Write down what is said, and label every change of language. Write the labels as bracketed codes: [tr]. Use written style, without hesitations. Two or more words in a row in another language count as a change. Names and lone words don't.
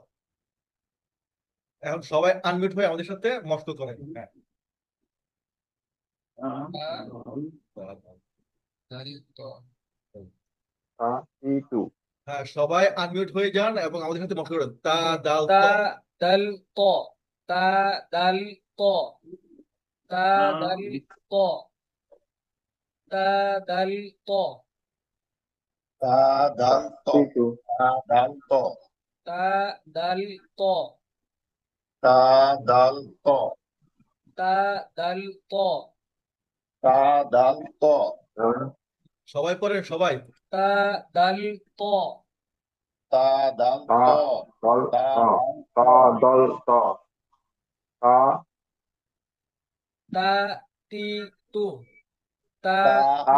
[bn] এখন সবাই আনমিউট হয়ে আমাদের সাথে মস্ত করেন। হ্যাঁ, ইতু হ্যাঁ, সবাই আনমিউট হয়ে যান এবং আমাদের সাথে মস্ত করেন। তা দাল ত। দাল ত তা দাল ত তা দাল ত তা দাল ত তা দাল ত ইতু তা দাল ত তা দাল ত তা দাল ত তা দাল ত সবাই পড়েন, সবাই। তা দাল ত তা দাল ত দল তা তা দল ত তা তা তি তু তা তা